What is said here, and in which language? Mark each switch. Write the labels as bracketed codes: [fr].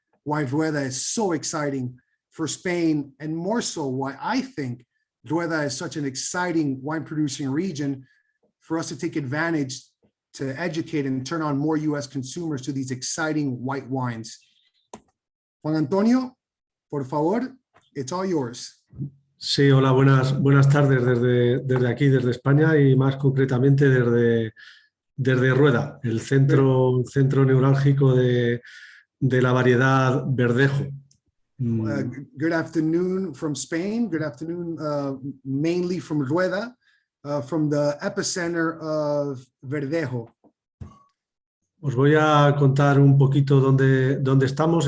[en] why Rueda is so exciting for Spain, and more so why I think Rueda is such an exciting wine producing region for us to take advantage to educate and turn on more US consumers to these exciting white wines. Juan Antonio, [es] Por favor, [en] it's all yours. [es] Sí, hola, buenas tardes desde aquí, desde España y más concretamente desde Rueda, el centro neurálgico de la variedad Verdejo. [en] Good afternoon from Spain. Good afternoon, mainly from Rueda, from the epicenter of Verdejo. [es] Os voy a contar un poquito dónde estamos.